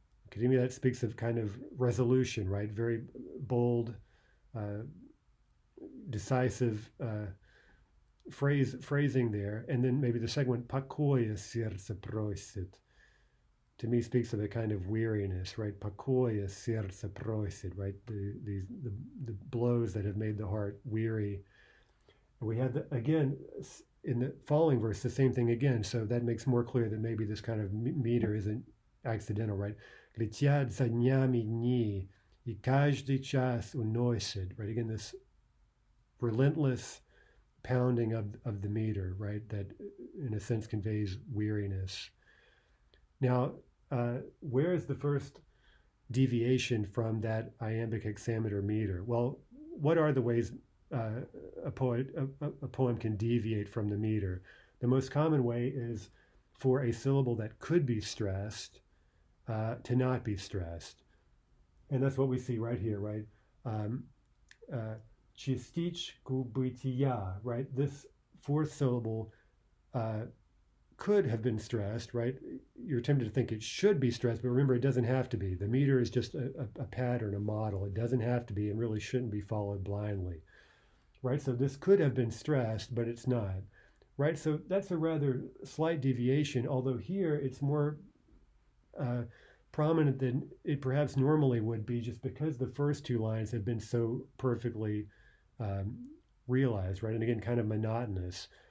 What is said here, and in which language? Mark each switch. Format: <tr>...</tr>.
<en>To me, that speaks of kind of resolution, right? Very bold, decisive phrasing there. And then maybe the second one,</en> <ru>покоя сердце просит,</ru> <en>to me speaks of a kind of weariness, right?</en> <ru>Покоя сердце просит, right?</ru> <en>The blows that have made the heart weary. And we have, again, in the following verse, the same thing again. So that makes more clear that maybe this kind of meter isn't accidental, right?</en> <ru>Летят за днями дни, и каждый час уносит, right?</ru> <en>Again, this relentless pounding of the meter, right? That in a sense conveys weariness. Now, where is the first deviation from that iambic hexameter meter? Well, what are the ways a poem can deviate from the meter? The most common way is for a syllable that could be stressed to not be stressed. And that's what we see right here, right?</en> <ru>Частичку бытия, right?</ru> <en>This fourth syllable could have been stressed, right? You're tempted to think it should be stressed, but remember, it doesn't have to be. The meter is just a pattern, a model. It doesn't have to be and really shouldn't be followed blindly, right? So this could have been stressed, but it's not, right? So that's a rather slight deviation, although here it's more prominent than it perhaps normally would be, just because the first two lines have been so perfectly realized, right? And again, kind of monotonous.</en>